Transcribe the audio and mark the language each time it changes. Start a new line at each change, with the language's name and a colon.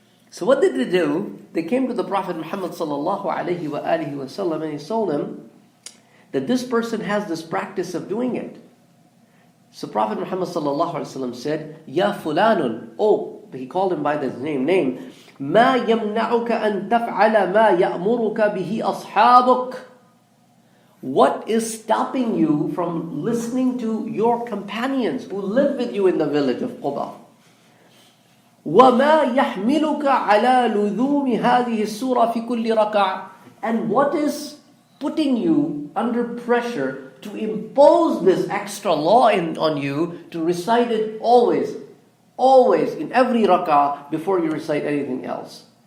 English: So what did they do? They came to the Prophet Muhammad sallallahu alaihi wasallam and he told him that this person has this practice of doing it. So Prophet Muhammad sallallahu alaihi wasallam said, Ya fulanun, oh, he called him by his name,
Arabic: ما يمنعك أن تفعل ما يأمرك به أصحابك.
English: What is stopping you from listening to your companions who live with you in the village of Quba?
Arabic: وَمَا يَحْمِلُكَ عَلَى لُذُومِ هَذِهِ السُّورَةِ فِي كُلِّ رَكَعَةٍ.
English: And what is putting you under pressure to impose this extra law on you to recite it always in every rak'ah before you recite anything else?